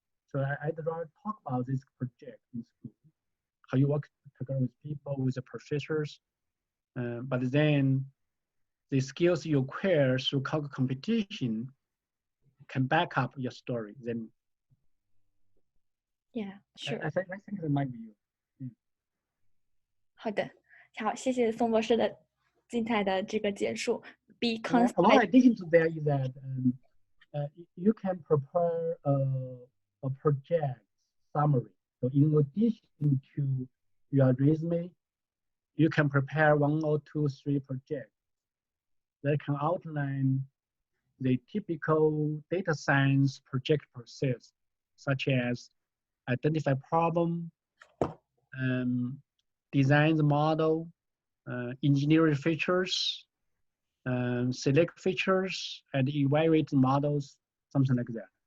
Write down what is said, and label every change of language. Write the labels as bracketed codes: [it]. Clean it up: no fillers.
[en] So I'd rather talk about this project in school, how you work together with people, with the professors. But then the skills you acquire through cargo competition can back up your story. Then, yeah, sure. I think that might be you. [zh] 好的，好，谢谢宋博士的精彩的这个简述。 [en] Be concise. One addition to that is that you can prepare a project summary. So in addition to your resume, you can prepare 1 or 2, 3 projects that can outline the typical data science project process, such as identify problem, design the model, engineer features, select features, and evaluate models, something like that.